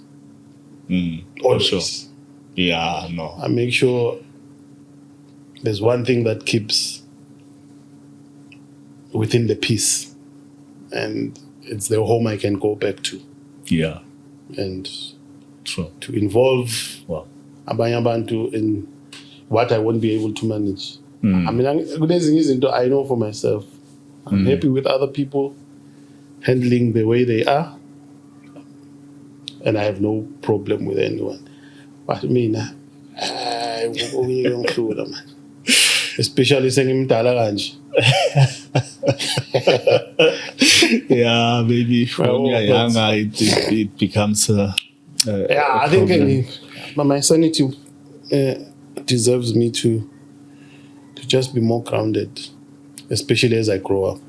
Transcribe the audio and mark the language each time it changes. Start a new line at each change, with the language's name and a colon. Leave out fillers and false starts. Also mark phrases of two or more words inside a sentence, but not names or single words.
English: For sure. Yeah, no. I make sure there's one thing that keeps within the peace, and it's the home I can go back to. Yeah. And True. to involve
Zulu: abanye abantu
English: in what I won't be able to manage. I mean, I know for myself. I'm happy with other people handling the way they are, and I have no problem with anyone. But I mean, especially saying
Zulu: mdala kanje.
English: Yeah, maybe when you're younger, it becomes I think my sanity deserves me to just be more grounded, especially as I grow up.